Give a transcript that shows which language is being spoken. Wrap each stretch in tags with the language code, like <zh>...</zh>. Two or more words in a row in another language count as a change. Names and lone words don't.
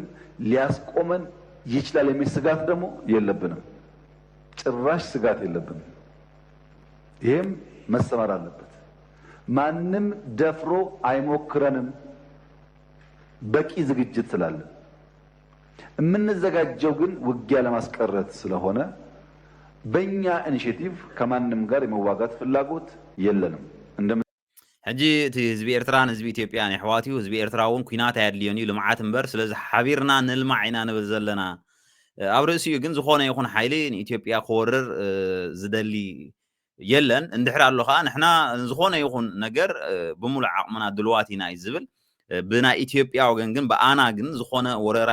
<am>ሊያስቆመን ይችላል የሚል ስጋት ደግሞ የለብንም ጭራሽ ስጋት የለብንም ይሄም መሰማር አለበት ማንም ደፍሮ አይሞክረንም በቂ ዝግጅት ስላለ የምንዘጋጀው ግን ውጊያ ለማስቀረት ስለሆነ በእኛ ኢኒሼቲቭ ከማንም ጋር የመዋጋት ፍላጎት የለንም</am> <ti>ሕጂ እቲ ህዝቢ ኤርትራን ህዝቢ ኢትዮጵያን ይሕዋትዩ ህዝቢ ኤርትራውን ኩናት ኣየድልዮን እዩ ልምዓት እምበር ስለዚ ሓቢርና ንልማዕ ኢና ንብል ዘለና ኣብ ርእሲኡ ግን ዝኾነ ይኹን ሓይሊ ንኢትዮጵያ ክወርር ዝደሊ የለን እንድሕር ኣሎ ከዓ ንሕና ዝኾነ ይኹን ነገር ብሙሉእ ዓቕምና ድልዋት ኢና እዩ ዝብል ብናይ ኢትዮጵያ ወገን ግን ብኣና ግን ዝኾነ ወረራ</ti>